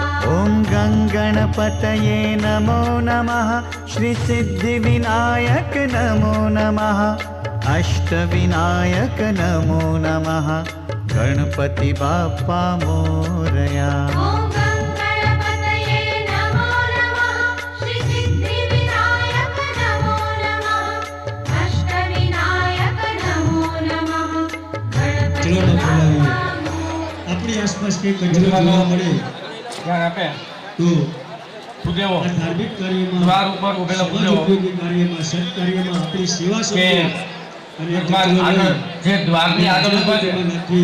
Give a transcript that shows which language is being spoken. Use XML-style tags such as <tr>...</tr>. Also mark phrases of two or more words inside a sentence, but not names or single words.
<sa>ॐ गं गणपतये नमो नमः श्री सिद्धिविनायक नमो नमः अष्टविनायक नमो नमः</sa> <mr>गणपति बाप्पा मोरया.</mr> <sa>ॐ गं गणपतये नमो नमः श्री सिद्धिविनायक नमो नमः अष्टविनायक नमो नमः गणपति</sa> <gu>ચલો ના बाप्पा ફેલાવીએ. આપણી આસપાસ કંઈ કચરો જોવા મળે ધ્યાન આપે તો ભૂદેવો આ ધાર્મિક કાર્યમાં દ્વાર ઉપર ઉભેલા ભૂદેવો સમાજોપયોગી કાર્યમાં સત્કાર્યમાં આપણી સેવા કે સૌંપી અને દ્વાર આગળ જે દ્વારની આગળ ઉભા છે તેમાં નાખી</gu>